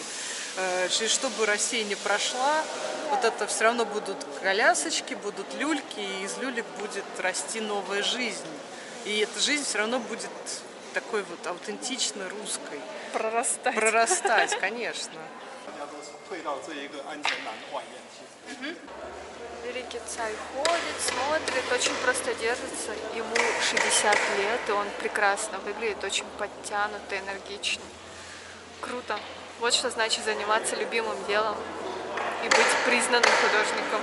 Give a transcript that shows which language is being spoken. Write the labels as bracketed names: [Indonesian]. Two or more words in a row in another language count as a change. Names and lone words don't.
[Russian] Через что бы Россия не прошла, вот это все равно будут колясочки, будут люльки, и из люлек будет расти новая жизнь. И эта жизнь все равно будет такой вот аутентично русской. Прорастать. Прорастать, конечно. [Chinese] 大家都退到这一个安全栏外面去。 [Russian] Великий царь ходит, смотрит, очень просто держится. Ему 60 лет, и он прекрасно выглядит, очень подтянутый, энергичный. Круто. Вот что значит заниматься любимым делом и быть признанным художником.